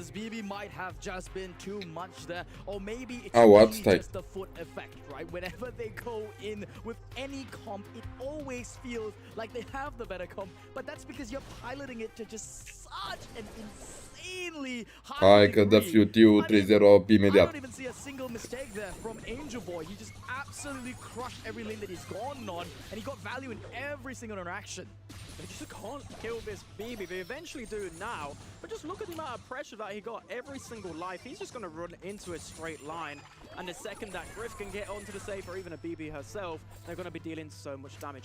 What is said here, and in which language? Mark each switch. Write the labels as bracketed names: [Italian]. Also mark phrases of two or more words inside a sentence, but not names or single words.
[English] This BB might have just been too much there. Or maybe it's really just the Foot effect, right? Whenever they go in with any comp, it always feels like they have the better comp. But that's because you're piloting it to just such an insanely high [Romanian] Hai că dă fiu 3-0 imediat. [English] I don't even see a single mistake there from Angel Boy. He just absolutely crushed every lane that he's gone on, and he got value in every single interaction. They just can't kill this BB. They eventually do now, but just look at the amount of pressure that he got every single life. He's just going to run into a straight line, and the second that Griff can get onto the safe, or even a BB herself, they're going to be dealing so much damage.